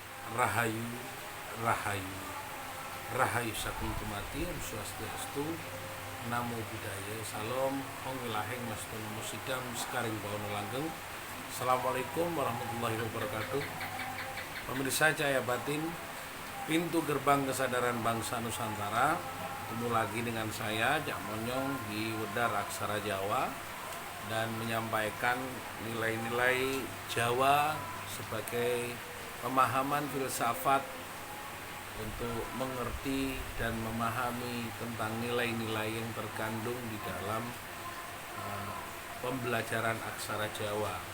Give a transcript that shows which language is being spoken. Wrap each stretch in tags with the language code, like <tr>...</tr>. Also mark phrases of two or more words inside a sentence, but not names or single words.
<jv>Rahayu, Rahayu, Rahayu Saking Tumati, Swastiastu, Namo Buddhaya, Salam, Hong Wilaheng Mastono Musidam, Sekaring Bawono Langgeng.</jv> <ar>Assalamualaikum warahmatullahi wabarakatuh.</ar> <id>Pemirsa Cahaya Batin, pintu gerbang kesadaran bangsa Nusantara. Ketemu lagi dengan saya, Cak Monyong, di Wedar Aksara Jawa, dan menyampaikan nilai-nilai Jawa sebagai pemahaman filsafat untuk mengerti dan memahami tentang nilai-nilai yang terkandung di dalam pembelajaran aksara Jawa.</id>